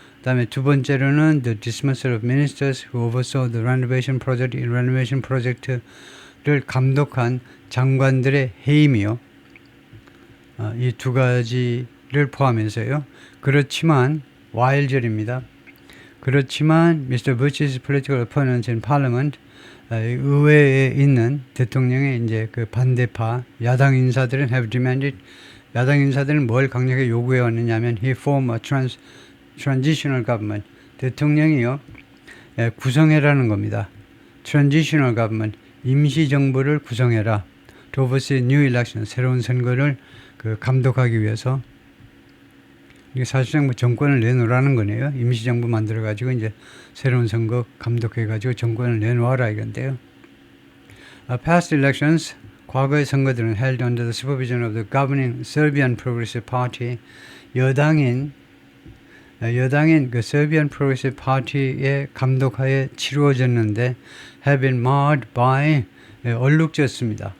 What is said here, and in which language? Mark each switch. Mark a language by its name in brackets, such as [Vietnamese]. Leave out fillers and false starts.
[English] 그다음에 두 번째로는 the dismissal of ministers who oversaw the renovation project. [Korean] 이 renovation 프로젝트를 감독한 장관들의 해임이요. 이 두 가지를 포함해서요. 그렇지만 while절입니다. 그렇지만 Mr. [English] Butch's political opponents in Parliament, [Korean] 의회에 있는 대통령의 이제 그 반대파 야당 인사들은 [English] have demanded, [Korean] 야당 인사들은 뭘 강력하게 요구해 왔느냐면 [English] he form a transitional government, [Korean] 대통령이요 구성해라는 겁니다. transitional government, 임시 정부를 구성해라. [English] to oversee new election, [Korean] 새로운 선거를 그 감독하기 위해서. 이게 사실상 뭐 정권을 내놓으라는 거네요. 임시정부 만들어가지고 이제 새로운 선거 감독해가지고 정권을 내놓아라 이건데요. [English] Past elections, [Korean] 과거의 선거들은 [English] held under the supervision of the governing Serbian Progressive Party, [Korean] 여당인 그 Serbian Progressive Party의 감독하에 치루어졌는데 [English] have been marred by, [Korean] 얼룩졌습니다.